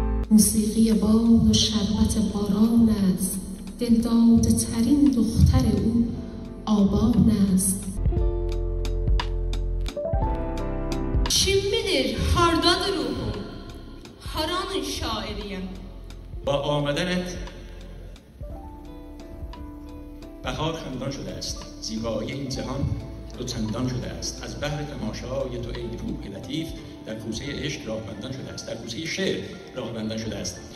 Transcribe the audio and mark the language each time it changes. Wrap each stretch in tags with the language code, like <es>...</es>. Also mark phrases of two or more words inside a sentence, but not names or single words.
<fa>موسیقی باد و شربت باران است، دلداده ترین دختر او آبان است.</fa> <az>Kim bilir hardadır ruhum, haranın şairiyim.</az> <fa>با آمدنت بهار خندان شده است، زیبایی این جهان دو چندان شده است. از بحر تماشای تو ای روح لطیف در کوسه عشق راهبندان شده است، در کوسه شعر راهبندان شده است.</fa>